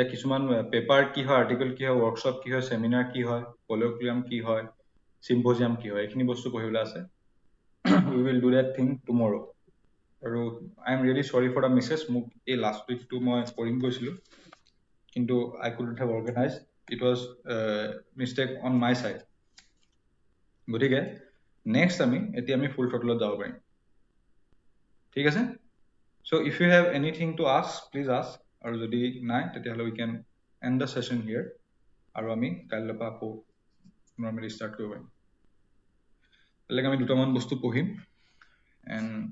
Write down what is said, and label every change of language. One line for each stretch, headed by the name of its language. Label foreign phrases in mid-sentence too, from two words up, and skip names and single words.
Assamese: কিছুমান পেপাৰ কি হয় আৰ্টিকেল কি হয় ৱৰ্কশ্বপ কি হয় চেমিনাৰ কি হয় কলিঅ'কুয়াম কি হয় চিম্পজিয়াম কি হয় এইখিনি বস্তু পঢ়িবলৈ আছে we
English: will do that thing tomorrow আৰু I am really sorry for the misses
Assamese: মোক এই
English: last week মই
Assamese: কৰিম গৈছিলোঁ কিন্তু
English: I couldn't have organized it was mistake on my side
Assamese: গতিকে নেক্সট এতিয়া আমি
English: full throttle
Assamese: যাব পাৰিম ঠিক আছে
English: so if you have anything to ask please ask
Assamese: আৰু যদি নাই তেতিয়াহ'লে
English: we can end the session here
Assamese: আৰু আমি কাইলৈৰ পৰা আকৌ নৰ্মেলি ষ্টাৰ্ট কৰিব পাৰিম বেলেগ আমি দুটামান বস্তু পঢ়িম and